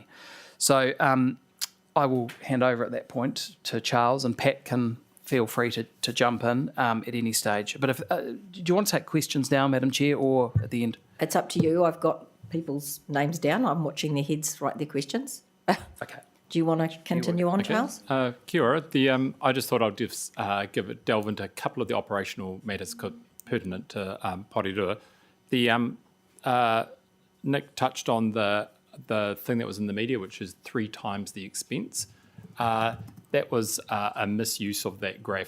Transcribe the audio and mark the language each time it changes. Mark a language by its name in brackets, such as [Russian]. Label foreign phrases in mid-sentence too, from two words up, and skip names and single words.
[English] So I will hand over at that point to Charles, and Pat can feel free to jump in at any stage. But do you want to take questions now, Madam Chair, or at the end? It's up to you. I've got people's names down. I'm watching their heads write their questions. Okay. Do you want to continue on, Charles? [Māori] Kia ora. [English] I just thought I'd delve into a couple of the operational matters pertinent to Porirua. Nick touched on the thing that was in the media, which is 3 times the expense. That was a misuse of that graph.